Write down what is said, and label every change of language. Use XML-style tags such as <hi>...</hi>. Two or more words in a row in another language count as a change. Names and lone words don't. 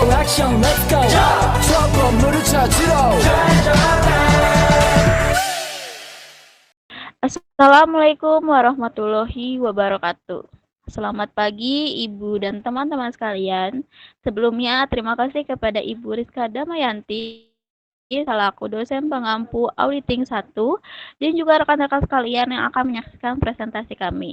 <ko>액션</ko> <en>let's go</en> <ko>저 건물을 찾으러</ko> <ar>السلام عليكم ورحمة الله وبركاته.</ar> <id>Selamat pagi Ibu dan teman-teman sekalian. Sebelumnya terima kasih kepada Ibu Rizka Damayanti selaku dosen pengampu auditing 1 dan juga rekan-rekan sekalian yang akan menyaksikan presentasi kami.</id>